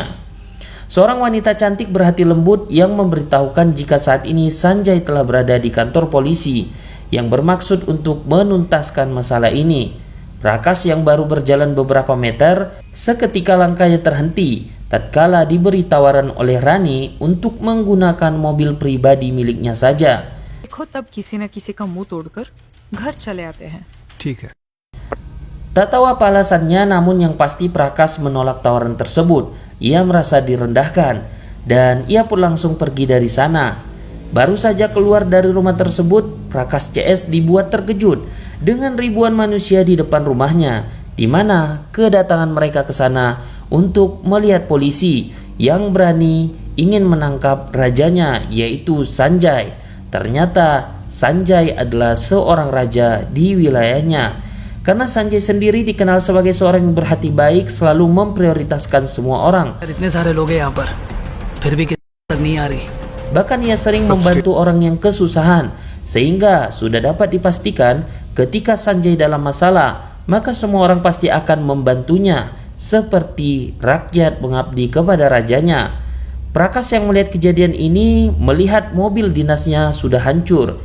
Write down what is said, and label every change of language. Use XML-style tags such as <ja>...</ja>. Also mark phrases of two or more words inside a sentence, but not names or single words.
<id>Seorang wanita cantik berhati lembut yang memberitahukan jika saat ini Sanjay telah berada di kantor polisi yang bermaksud untuk menuntaskan masalah ini. Prakash yang baru berjalan beberapa meter, seketika langkahnya terhenti tatkala diberi tawaran oleh Rani untuk menggunakan mobil pribadi miliknya saja.</id> <hi>देखो तब किसी न किसी का मुंह तोड़कर घर चले आते हैं। ठीक है।</hi> <id>Tak tahu apa alasannya, namun yang pasti Prakas menolak tawaran tersebut. Ia merasa direndahkan dan ia pun langsung pergi dari sana. Baru saja keluar dari rumah tersebut, Prakas CS dibuat terkejut dengan ribuan manusia di depan rumahnya, di mana kedatangan mereka ke sana untuk melihat polisi yang berani ingin menangkap rajanya, yaitu Sanjay. Ternyata Sanjay adalah seorang raja di wilayahnya. Karena Sanjay sendiri dikenal sebagai seorang yang berhati baik, selalu memprioritaskan semua orang.</id> <hi>इतने सारे लोग हैं यहाँ पर फिर भी किसी तक नहीं आ रही</hi> <id>Bahkan ia sering membantu orang yang kesusahan, sehingga sudah dapat dipastikan ketika Sanjay dalam masalah, maka semua orang pasti akan membantunya, seperti rakyat mengabdi kepada rajanya. Prakas yang melihat kejadian ini melihat mobil dinasnya sudah hancur.</id>